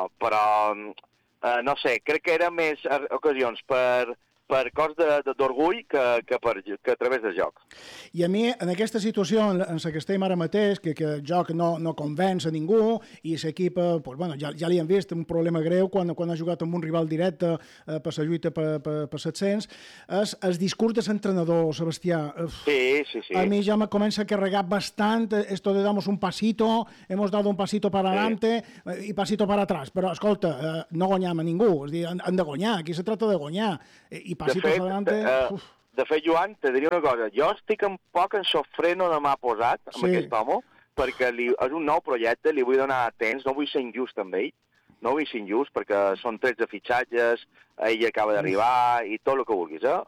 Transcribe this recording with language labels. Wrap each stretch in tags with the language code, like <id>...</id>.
<ca>però, no sé, crec que eren més ocasions per cos d'orgull que a través del joc. I a mi, en aquesta situació en la que estem ara mateix, que el joc no convenç a ningú, i l'equip, pues, bueno, ja li hem vist un problema greu quan ha jugat amb un rival directe per la lluita per 700, és el discurs de l'entrenador, Sebastià. Sí. A mi ja me comença a carregar bastant</ca> <es>esto de damos un pasito, hemos dado un pasito para adelante, sí, y pasito para atrás.</es> <ca>Però, escolta, no guanyam a ningú. És a dir, hem de guanyar, aquí se trata de guanyar. I de fet, Joan, te diria una cosa. Jo estic un poc en sofreno de mà posat amb, sí, aquest home, perquè és un nou projecte, li vull donar temps, no vull ser injust amb ell, no vull ser injust, perquè són 13 fitxatges, ell acaba d'arribar, i tot el que vulguis.</ca>